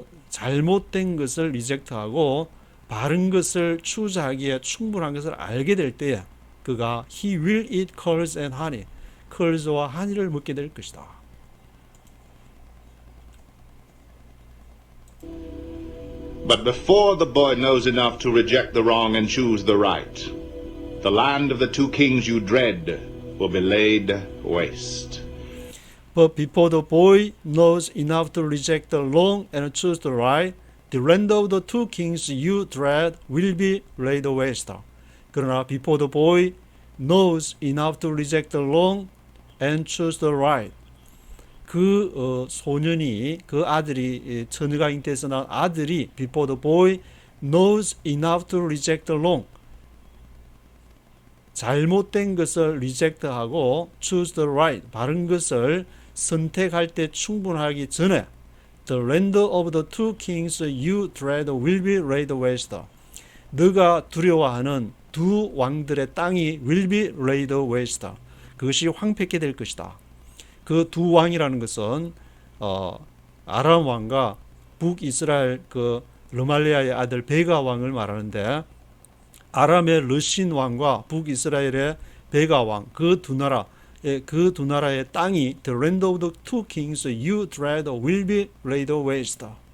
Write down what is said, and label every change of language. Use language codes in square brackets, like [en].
[ko] 잘못된 것을 리젝트하고 바른 것을 추구하기에 충분한 것을 알게 될 때에 그가 [en] he will eat curds and honey, [ko] curds와 honey를 먹게 될 것이다. [en] But before the boy knows enough to reject the wrong and choose the right, the land of the two kings you dread will be laid waste. But before the boy knows enough to reject the wrong and choose the right, the land of the two kings you dread will be laid waste. [ko] 그러나 [en] before the boy knows enough to reject the wrong and choose the right, [ko] 소년이, 그 아들이, 처녀가 잉태해서 난 아들이 [en] before the boy knows enough to reject the wrong, [ko] 잘못된 것을 리젝트하고 [en] choose the right, [ko] 바른 것을 선택할 때 충분하기 전에 [en] the land of the two kings you dread will be laid waste. [ko] 너가 두려워하는 두 왕들의 땅이 [en] will be laid waste. [ko] 그것이 황폐케 될 것이다. 그 두 왕이라는 것은 아람 왕과 북이스라엘 그 르말리아의 아들 베가 왕을 말하는데, 아람의 르신 왕과 북이스라엘의 베가 왕, 그 두 나라의 땅이 [en] the land of the two kings you dread will be laid waste.